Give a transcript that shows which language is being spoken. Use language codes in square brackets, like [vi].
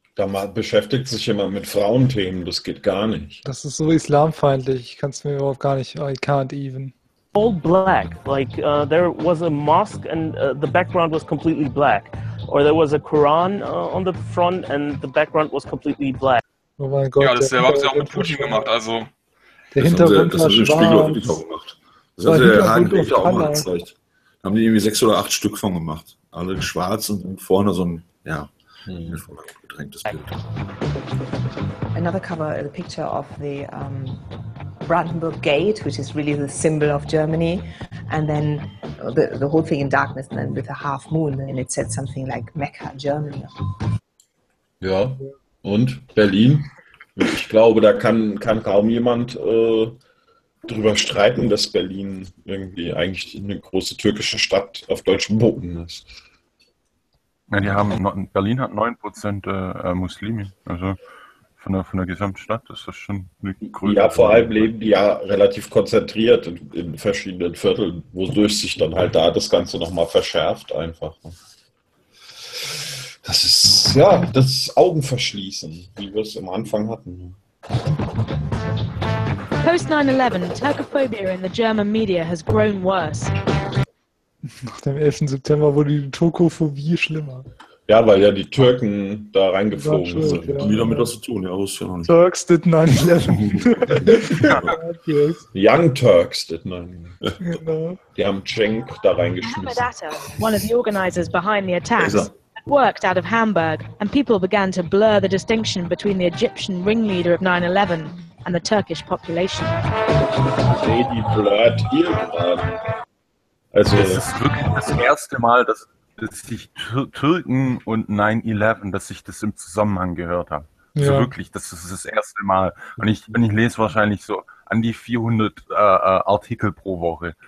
[de] Da beschäftigt sich jemand mit Frauenthemen. Das geht gar nicht. Das ist so islamfeindlich. Ich kann es mir überhaupt gar nicht. [en] I can't even. All black. Like there was a mosque, and the background was completely black. Or there was a Quran on the front and the background was completely black. [de] Oh mein Gott. Ja, das selber haben sie auch mit Putin gemacht, also. Der Hintergrund war schwarz. Das haben sie im Spiegel auch gemacht. Das hat der Herr Heinrich auch mal gezeigt. Da haben die irgendwie 6 oder 8 Stück von gemacht. Alle schwarz und vorne so ein, ja, gedrängtes Bild. [en] Another cover, the picture of the Brandenburg Gate, which is really the symbol of Germany. And then the whole thing in darkness and then with a half moon and it said something like Mecca, Germany. [de] Ja, und Berlin? Ich glaube, da kann kaum jemand drüber streiten, dass Berlin irgendwie eigentlich eine große türkische Stadt auf deutschem Boden ist. Ja, die haben, Berlin hat 9% Muslime, also von der Gesamtstadt, das ist schon eine Größe. Ja, vor allem leben die ja relativ konzentriert in verschiedenen Vierteln, wodurch sich dann halt da das Ganze nochmal verschärft einfach. Das ist, ja, das Augenverschließen, wie wir es am Anfang hatten. [en] Post 9/11, Turkophobia in the German media has grown worse. [de] Nach dem 11. September wurde die Turkophobie schlimmer. Ja, weil ja die Türken da reingeflogen sind. Ja, die wieder mit was zu tun, ja, wusste ich noch nicht. [en] Turks did 9/11. Young Turks did 9/11. [de] Genau. Die haben Cenk da reingeschmissen. Hamadatta, [en] one of the organizers behind the attacks, worked out of Hamburg, and people began to blur the distinction between the Egyptian ringleader of 9/11 and the Turkish population. [de] Seht die blurrt hier gerade. Also, das ist wirklich das erste Mal, dass sich Türken und 9/11, dass ich das im Zusammenhang gehört habe. Ja. Also wirklich, das ist das erste Mal. Und ich lese wahrscheinlich so an die 400 Artikel pro Woche.